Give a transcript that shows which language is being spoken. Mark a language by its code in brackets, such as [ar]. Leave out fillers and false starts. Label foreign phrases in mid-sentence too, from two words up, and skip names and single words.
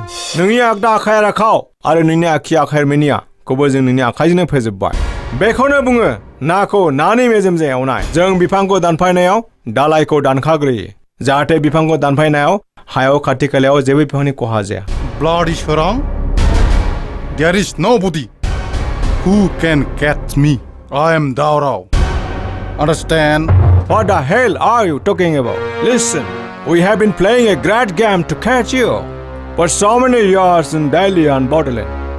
[brx] नोंनि आगदा आखाइ राखाव आरो नोंनि आखि आखाइ मेनियाखौबो जों नोंनि आखाइजोंनो फोजोबबाय बेखौनो बुङो नाखौ नानि मेजेमजों एवनाय जों बिफांखौ दानफायनायाव दालाइखौ दानखाग्रोयो जाहाथे बिफांखौ दानफायनायाव हायाव खाथि खालायाव जेबो बिफांनि खहा जाया [en] Bloody Sarang, there is nobody who can catch me. I am Daurao. Understand? What the hell are you talking about? Listen, we have been playing a great game to catch you for so many years in Delhi and Bodoland.